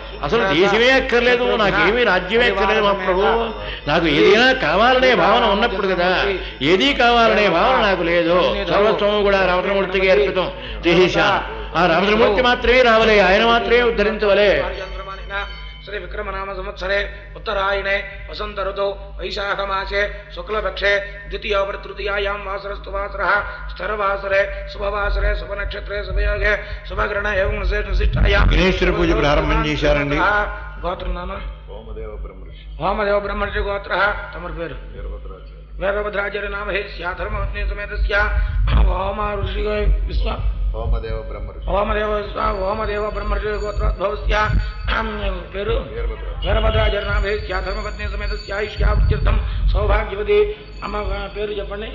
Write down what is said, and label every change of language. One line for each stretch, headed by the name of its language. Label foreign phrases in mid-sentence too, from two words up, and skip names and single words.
Telugu: అసలు దేశమే అక్కర్లేదు, నాకేమీ రాజ్యమే అక్కర్లేదు మా ప్రభు, నాకు ఏదైనా కావాలనే భావన ఉన్నప్పుడు కదా. ఏదీ కావాలనే భావన నాకు లేదు. సర్వస్వము కూడా రామచంద్రమూర్తికి అర్పితం చేసేశాను. ఆ రామచంద్రమూర్తి మాత్రమే రావలే, ఆయన మాత్రమే ఉద్ధరించవలే.
Sanskrit: श्री विक्रमनाम संवत्सरे उत्तरायणे वसंत ऋतौ वैशाख मासे शुक्लपक्षे द्वितीय तृतीयायां वासरस्तु वासरः स्थरवासरे शुभवासरे शुभनक्षत्रे शुभयोगे शुभग्रहण एवं विशिष्टायां
Telugu: గణేశ్వర పూజ ప్రారంభం చేశారండి.
Sanskrit: గోత్రం నామ వామదేవ బ్రహ్మర్షి గోత్ర
Telugu: తమరి పేరు
Sanskrit: వీరభద్రాచార్య నామ హే స్యాధర్మపత్ని సమేతస్య వామ ఋషి విశ్వ వామదేవ బ్రహ్మర్షి గోత్రోద్భవస్య పేరు వీరభద్రాచార్య నామ హే స్యాధర్మపత్ని సమేతస్య ఆయుష్యావృత్యర్థం సౌభాగ్యవతి
Telugu: అమ్మ పేరు చెప్పండి.